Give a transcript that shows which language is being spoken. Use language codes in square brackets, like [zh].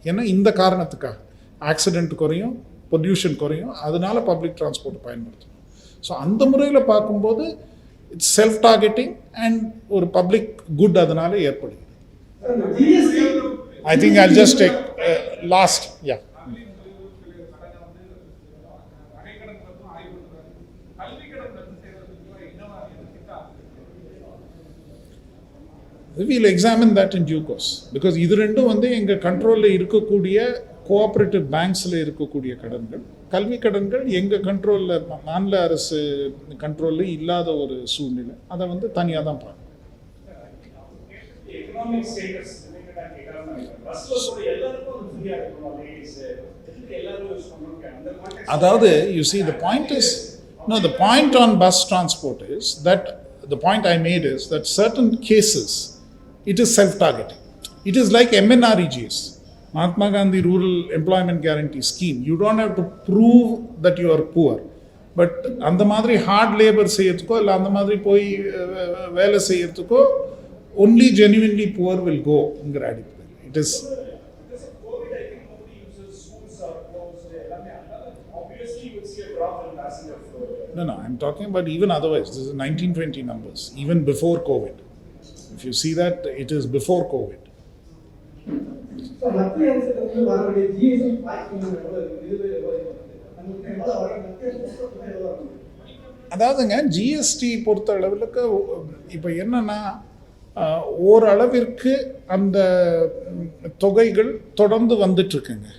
[ta] ஏன்னா இந்த காரணத்துக்காக ஆக்சிடெண்ட் குறையும், பொல்யூஷன் குறையும், அதனால பப்ளிக் டிரான்ஸ்போர்ட் பயன்படுத்தணும். ஸோ அந்த முறையில் பார்க்கும்போது [en] it's self targeting and [ta] ஒரு பப்ளிக் குட் அதனால ஏற்படுது. GST [en] I think I'll just take last, yeah. We'll examine that in due course, because [ta] இது ரெண்டும் வந்து எங்கள் கண்ட்ரோலில் இருக்கக்கூடிய கோஆப்ரேட்டிவ் பேங்க்ஸில் இருக்கக்கூடிய கடன்கள். கல்வி கடன்கள் எங்கள் கண்ட்ரோலில், மாநில அரசு கண்ட்ரோலில் இல்லாத ஒரு சூழ்நிலை. அதை வந்து தனியாக தான் பார்க்கணும். எக்கனாமிக் ஸ்டேட்டஸ் பஸ்ல போற எல்லாருக்கும் ஃப்ரீயா இருக்கும். லேடிஸ் எதுக்கு எல்லாரும் யூஸ் பண்றாங்க அந்த கான்டெக்ஸ்ட். அதாவது [en] you see the point is, no, the point on bus transport is that, the point I made is that certain cases it is self-targeting. It is like MNREGS, Mahatma Gandhi Rural Employment Guarantee Scheme. You don't have to prove that you are poor. [ta] But அந்த மாதிரி heart labour செய்யறதுக்கோ இல்லை அந்த மாதிரி போய் வேலை செய்யறதுக்கோ [en] only genuinely poor will go [ta] ங்கிற அடிப்படையில். [en] It is Because of COVID, I think nobody uses, schools are closed. Obviously, you will see a drop in passenger flow. No, I'm talking about even otherwise. This is 1920 numbers, even before COVID. If you see that, it is before COVID. [ta] மத்திய அரசு வரக்கூடிய GST packing எவ்வளவு இருக்கு? நமக்கு எவ்வளவு வர மத்திய அரசு எவ்வளவு வரும்? அதாவதுங்க ஜிஎஸ்டி பொறுத்த அளவுக்கு இப்போ என்னன்னா, ஓரளவிற்கு அந்த தொகைகள் தொடர்ந்து வந்துட்டுருக்குங்க.